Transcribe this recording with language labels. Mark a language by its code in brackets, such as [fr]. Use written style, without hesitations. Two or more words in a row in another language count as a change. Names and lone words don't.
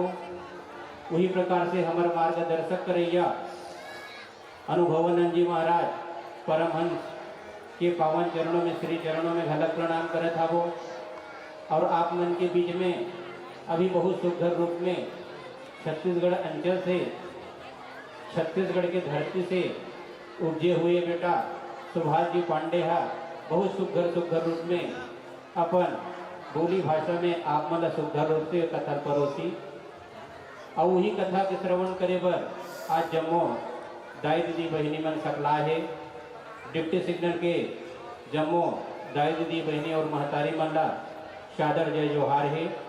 [hne] वही प्रकार से हमारे मार्गदर्शक करैया अनुभवानंद जी महाराज परमहंस के पावन चरणों में श्री चरणों में घलक प्रणाम करे था वो। और आप मन के बीच में अभी बहुत सुघर रूप में छत्तीसगढ़ अंचल से छत्तीसगढ़ के धरती से उपजे हुए बेटा सुभाष जी पांडे है बहुत सुघर रूप में अपन बोली भाषा में आप मन सुघर रूप से कथन परोसी। और वही कथा के श्रवण करे बर आज जम्मो दाई दीदी बहनी मन सकला है। डिप्टी सिग्नल के जम्मो दाई दीदी बहनी और महतारी मन ला सादर जय जोहार है।